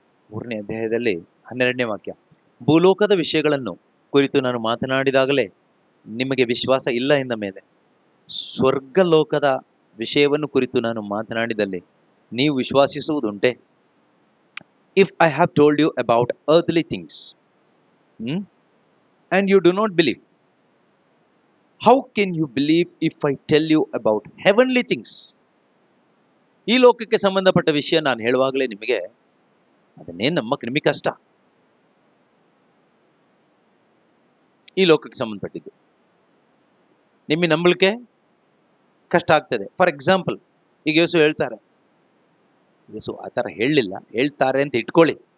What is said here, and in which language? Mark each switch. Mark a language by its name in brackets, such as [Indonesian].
[Kannada] 3ನೇ ಅಧ್ಯಾಯದಲ್ಲಿ 12ನೇ ವಾಕ್ಯ. ಭೂಲೋಕದ ವಿಷಯಗಳನ್ನು ಕುರಿತು ನಾನು ಮಾತನಾಡಿದಾಗಲೇ ನಿಮಗೆ ವಿಶ್ವಾಸ ಇಲ್ಲ ಎಂದ ಮೇಲೆ ಸ್ವರ್ಗಲೋಕದ ವಿಷಯವನ್ನು ಕುರಿತು ನಾನು ಮಾತನಾಡಿದಲ್ಲಿ ನೀವು ವಿಶ್ವಾಸಿಸುವುದುಂಟೆ? [English] If I have told you about earthly things and you do not believe, how can you believe if I tell you about heavenly things? [Kannada] ಈ ಲೋಕಕ್ಕೆ ಸಂಬಂಧಪಟ್ಟ ವಿಷಯ ನಾನು ಹೇಳುವಾಗಲೇ ನಿಮಗೆ ಅದನ್ನೇ ನಂಬಕ್ಕೆ ನಿಮಗೆ ಕಷ್ಟ. ಈ ಲೋಕಕ್ಕೆ ಸಂಬಂಧಪಟ್ಟಿದ್ದು ನಿಮಗೆ ನಂಬಲಿಕ್ಕೆ ಕಷ್ಟ ಆಗ್ತದೆ. [English] for example, [Kannada] ಈಗ ಯೇಸು ಹೇಳ್ತಾರೆ, ಯೇಸು ಆ ಥರ ಹೇಳಲಿಲ್ಲ, ಹೇಳ್ತಾರೆ ಅಂತ ಇಟ್ಕೊಳ್ಳಿ.